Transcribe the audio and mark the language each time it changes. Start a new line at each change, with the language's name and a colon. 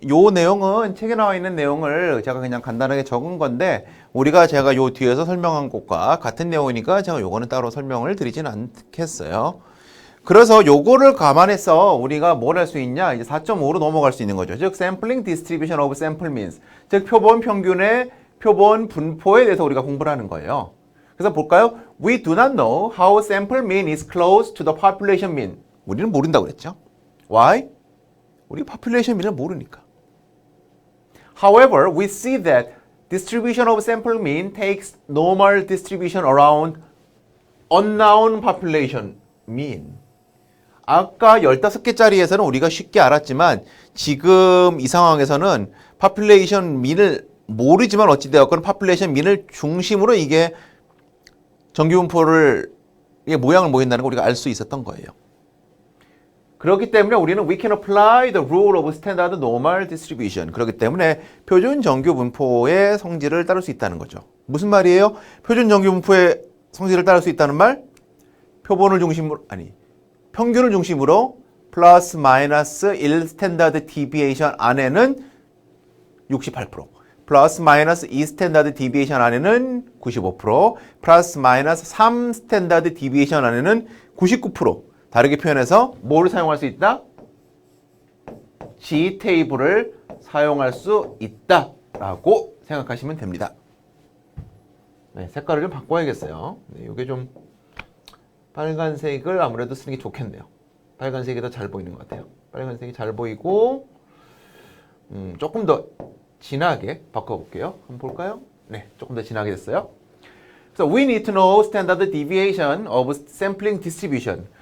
Korean: 요 내용은 책에 나와 있는 내용을 제가 그냥 간단하게 적은 건데 제가 요 뒤에서 설명한 것과 같은 내용이니까 제가 요거는 따로 설명을 드리진 않겠어요. 그래서 요거를 감안해서 우리가 뭘 할 수 있냐? 이제 4.5로 넘어갈 수 있는 거죠. 즉,
English: sampling distribution of sample means.
Korean: 즉, 표본 평균의 표본 분포에 대해서 우리가 공부를 하는 거예요. 그래서 볼까요?
English: We do not know how sample mean is close to the population mean.
Korean: 우리는 모른다고 그랬죠.
English: Why?
Korean: 우리 population mean을 모르니까.
English: However, we see that distribution of sample mean takes normal distribution around unknown population mean.
Korean: 아까 15개짜리에서는 우리가 쉽게 알았지만 지금 이 상황에서는 population mean을 모르지만 어찌되었건 population mean을 중심으로 이게 정규분포를 이게 모양을 보인다는 걸 우리가 알 수 있었던 거예요. 그렇기 때문에 우리는
English: we can apply the rule of standard normal distribution.
Korean: 그렇기 때문에 표준 정규분포의 성질을 따를 수 있다는 거죠. 무슨 말이에요? 표준 정규분포의 성질을 따를 수 있다는 말? 표본을 중심으로 평균을 중심으로 플러스 마이너스 1 스탠다드 디비에이션 안에는 68%, 플러스 마이너스 2 스탠다드 디비에이션 안에는 95%, 플러스 마이너스 3 스탠다드 디비에이션 안에는 99%. 다르게 표현해서 뭐를 사용할 수 있다? G 테이블을 사용할 수 있다라고 생각하시면 됩니다. 네, 색깔을 좀 바꿔야겠어요. 네, 이게 좀 빨간색을 아무래도 쓰는 게 좋겠네요. 빨간색이 더 잘 보이는 것 같아요. 빨간색이 잘 보이고 조금 더 진하게 바꿔볼게요. 한번 볼까요? 네, 조금 더 진하게 됐어요.
English: So we need to know standard deviation of sampling distribution.